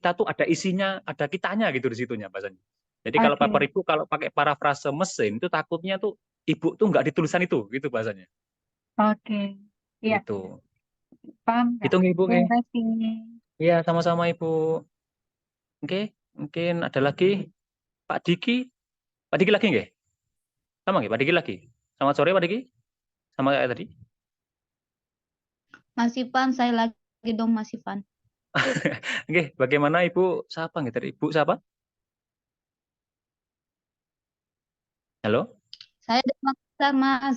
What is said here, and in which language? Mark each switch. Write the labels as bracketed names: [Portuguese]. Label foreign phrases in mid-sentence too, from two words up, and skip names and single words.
[Indonesian] kita tuh ada isinya, ada kitanya gitu di situnya bahasanya. Jadi kalau Oke. paper Ibu kalau pakai parafrase mesin itu takutnya tuh Ibu tuh nggak di tulisan itu, gitu bahasanya. Oke. Iya, Gitu. paham Kak. Gitu nggih Ibu Terima nggih. kasih. Iya, sama-sama Ibu. Oke, mungkin ada lagi Pak Diki. Pak Diki lagi nggih? Sama nggih Pak Diki lagi? Selamat sore Pak Diki. Sama kayak tadi. Mas Ivan, saya lagi dong Mas Ivan. Oke, bagaimana Ibu? Siapa nggih tadi? Ibu siapa? Halo? Saya dari Makassar, Mas.